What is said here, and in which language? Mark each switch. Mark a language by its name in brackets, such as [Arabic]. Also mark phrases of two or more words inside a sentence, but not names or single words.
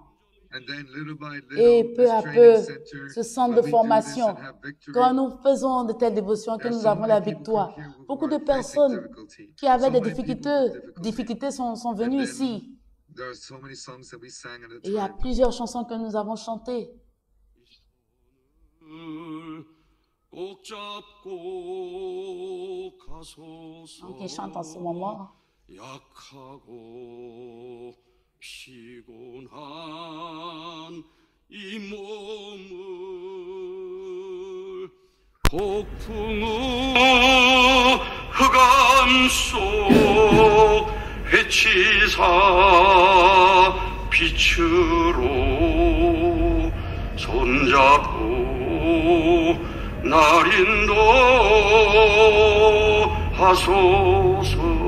[French] Et peu à peu, ce centre de formation, quand nous faisons de telles dévotions, que nous avons la victoire, beaucoup de personnes qui avaient des difficultés sont venues ici. Et il y a plusieurs chansons que nous avons chantées. Donc, ils chantent en ce moment. [Korean] 피곤한 이 몸을 폭풍우 흑암 속 해치사 빛으로 손잡고 날 인도하소서.